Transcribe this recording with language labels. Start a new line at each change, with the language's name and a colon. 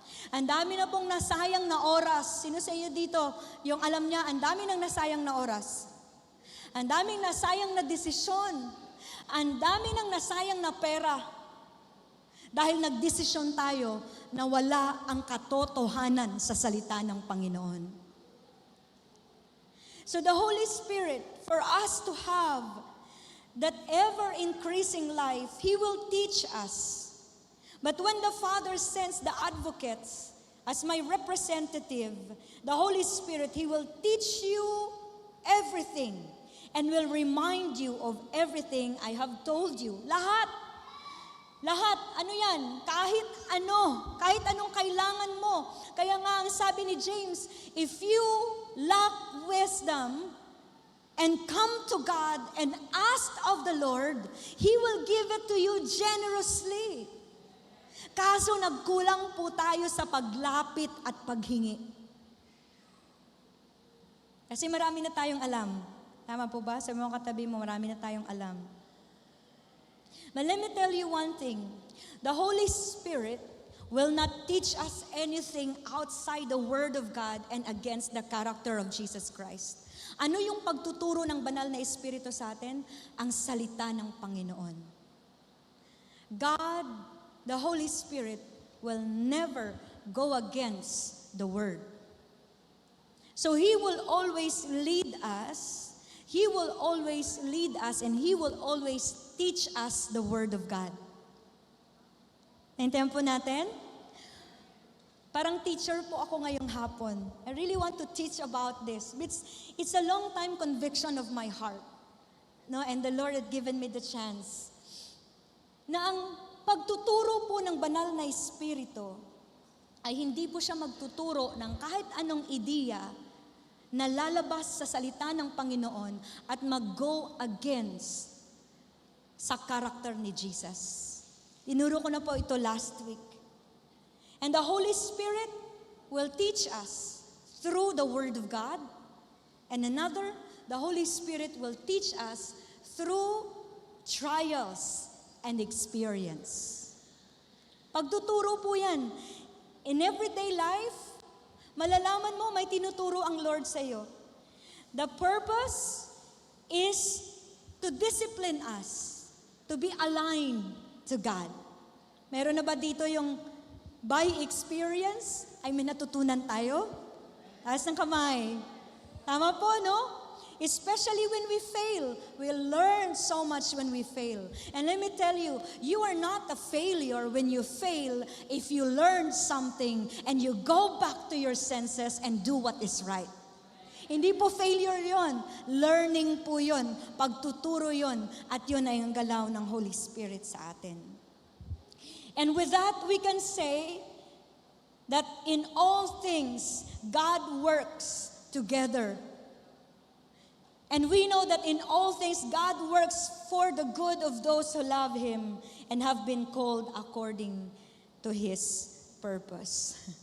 Filipino: Ang dami na pong nasayang na oras. Sino sa inyo dito, yung alam niya, ang dami nang nasayang na oras. Ang daming nasayang na desisyon. Ang dami nang nasayang na pera. Dahil nagdesisyon tayo na wala ang katotohanan sa salita ng Panginoon.
English: So the Holy Spirit, for us to have that ever-increasing life, He will teach us. But when the Father sends the advocates as my representative, the Holy Spirit, He will teach you everything and will remind you of everything I have told you.
Filipino: Lahat. Lahat. Ano yan? Kahit ano. Kahit anong kailangan mo. Kaya nga ang sabi ni James,
English: if you lack wisdom and come to God and ask of the Lord, He will give it to you generously.
Filipino: Kaso nagkulang po tayo sa paglapit at paghingi. Kasi marami na tayong alam. Tama po ba? Sa mga katabi mo, marami na tayong alam.
English: But let me tell you one thing. The Holy Spirit will not teach us anything outside the Word of God and against the character of Jesus Christ.
Filipino: Ano yung pagtuturo ng banal na Espiritu sa atin? Ang salita ng Panginoon.
English: God, the Holy Spirit, will never go against the Word. So He will always lead us. He will always lead us and He will always teach us the Word of God.
Filipino: Naintindihan po natin? Parang teacher po ako ngayong hapon.
English: I really want to teach about this. It's a long time conviction of my heart. No? And the Lord had given me the chance.
Filipino: Na ang pagtuturo po ng banal na Espiritu ay hindi po siya magtuturo ng kahit anong ideya na lalabas sa salita ng Panginoon at mag-go against sa character ni Jesus. Tinuro ko na po ito
English: last week. And the Holy Spirit will teach us through the Word of God. And another, the Holy Spirit will teach us through trials and experience.
Filipino: Pagtuturo po yan.
English: In everyday life,
Filipino: malalaman mo, may tinuturo ang Lord sa iyo.
English: The purpose is to discipline us to be aligned to God.
Filipino: Meron na ba dito yung by experience ay may natutunan tayo? Taas ng kamay. Tama po, no?
English: Especially when we fail. We learn so much when we fail. And let me tell you, you are not a failure when you fail if you learn something and you go back to your senses and do what is right.
Filipino: Hindi po failure yon, learning po yon, pagtuturo yon, at yun ay ang galaw ng Holy Spirit sa atin.
English: And with that, we can say that in all things, God works together. And we know that in all things, God works for the good of those who love Him and have been called according to His purpose.